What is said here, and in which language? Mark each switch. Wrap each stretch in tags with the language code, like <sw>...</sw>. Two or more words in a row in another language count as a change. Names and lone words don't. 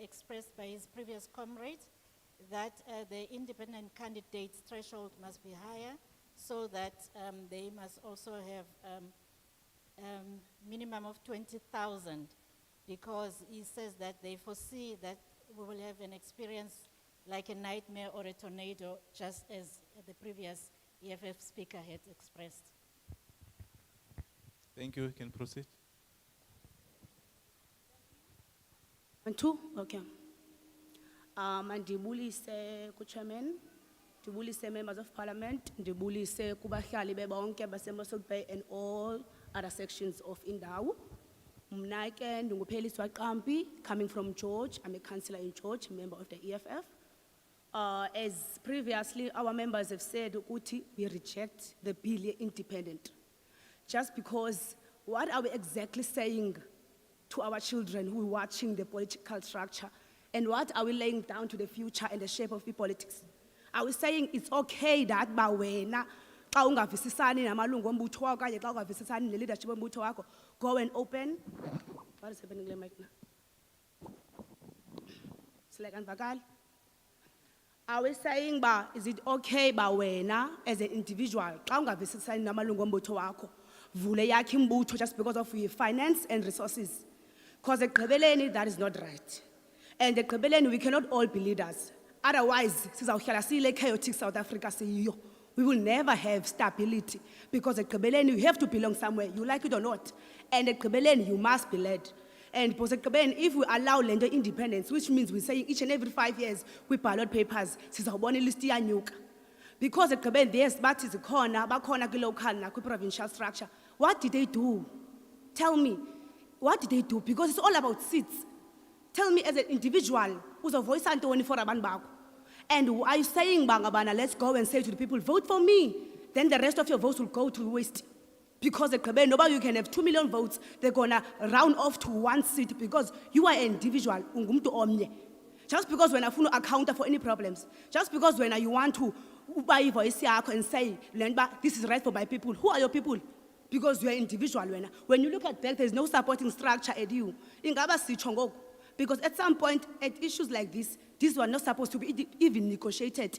<en>expressed by his previous comrade, that the independent candidates' threshold must be higher, so that they must also have minimum of 20,000, because he says that they foresee that we will have an experience like a nightmare or a tornado, just as the previous EFF speaker had expressed. Thank you. You can proceed. Okay.</en> <xh>Ndibulise ku-chairman, ndibulise</xh> <en>members of parliament,</en> <xh>ndibulise kubahlali bebonke base-Mosselbay</xh> <en>and all other sections of</en> <xh>Indawo. Mna ke ndingupheliswa Qampi,</xh> <en>coming from George. I'm a councillor in George, member of the EFF. As previously our members have said, ukuthi, we reject the bill independent. Just because, what are we exactly saying to our children who are watching the political structure? And what are we laying down to the future and the shape of the politics? Are we saying it's okay that</en> <xh>bawena, xa ungavisisani namalungu ombutho wakho okanye xa ungavisisani ne-leadership ombutho wakho,</xh> <en>go and open? What is happening right now? Like anvakali? Are we saying is it okay bawena as an individual</en> <xh>xa ungavisisani namalungu ombutho wakho, vule yakhe imbutho</xh> <en>just because of finance and resources. Because ekugqibeleni, that is not right. And ekugqibeleni, we cannot all be leaders. Otherwise,</en> <xh>sizawuhlala siyile chaotic South Africa siyiyo.</xh> <en>We will never have stability because ekugqibeleni, you have to belong somewhere, you like it or not. And ekugqibeleni, you must be led. And because ekugqibeleni, if we allow land independence, which means we're saying each and every 5 years, we ballot papers,</en> <xh>sizawubona ilist iyanyuka. Because ekugqibeleni, there's bathi zikhona, bakhona kwi-local nakwi-provincial structure.</xh> <en>What did they do? Tell me, what did they do? Because it's all about seats. Tell me as an individual,</en> <xh>uzovoice ntoni for abantu bakho?</xh> <en>And are you saying, Bangabana, let's go and say to the people, vote for me. Then the rest of your votes will go to waste. Because nobody you can have 2 million votes, they're gonna round off to 1 seat because you are an individual.</en> <xh>Ungumntu omnye.</xh> <en>Just because when I want to account for any problems, just because when you want to buy voice and say, this is right for my people, who are your people? Because you are individual. When you look at that, there's no supporting structure at you. Because at some point, at issues like this, these were not supposed to be even negotiated.</en>